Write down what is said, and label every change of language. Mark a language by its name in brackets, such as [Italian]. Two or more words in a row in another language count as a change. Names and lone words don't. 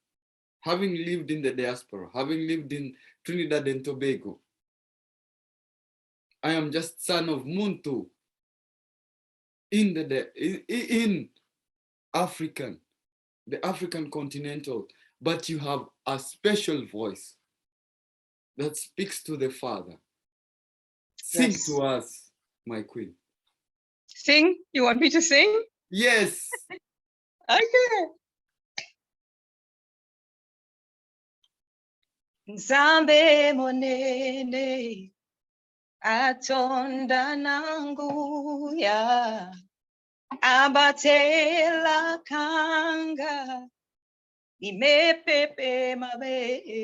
[English] Having lived in the diaspora, having lived in Trinidad and Tobago, I am just son of Muntu in African, the African continental, but you have a special voice that speaks to the Father. Sing to us, my queen. Sing? You want me to sing? Yes. Okay. [Lingala] Nzambe monene atonda nangu ya abatela kanga imepepe mabe.